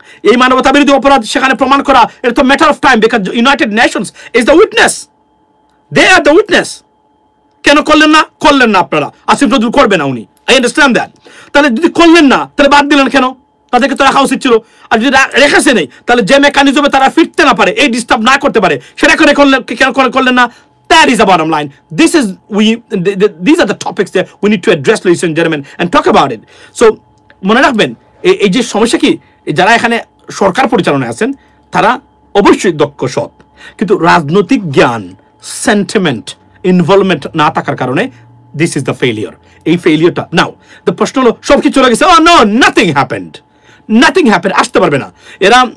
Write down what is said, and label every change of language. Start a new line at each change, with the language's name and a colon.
Bangla: এই মানবতা বিরোধী অপরাধ সেখানে প্রমাণ করা, এটা তো matter of time,
English: Because United Nations is the witness, they are the witness.
Bangla: কেন করলেন না আপনারা? আসিফ নজরুল করবে না, উনি,
English: I understand that.
Bangla: তাহলে যদি করলেন না, তাহলে বাদ দিলেন কেন? তাদেরকে তো রাখা উচিত ছিল। আর যদি রেখেছে নেই, তাহলে যে মেকানিজমে তারা ফিরতে না পারে, এই ডিস্টার্ব না করতে পারে, সেটা কেন করলেন না?
English: That is the bottom line. These are the topics that we need to address, ladies and gentlemen, and talk about it.
Bangla: So মনে রাখবেন, এই যে সমস্যা কি, যারা এখানে সরকার পরিচালনায় আছেন, তারা অবশ্যই দক্ষ, সৎ, কিন্তু রাজনৈতিক জ্ঞান, সেন্টিমেন্ট, ইনভলভমেন্ট না থাকার কারণে
English: This is the failure.
Bangla: এই ফেলিয়ারটা নাও, দ্য প্রশ্ন হলো, সব কিছু চলে গেছে, নো,
English: nothing happened,
Bangla: আসতে পারবে না এরা।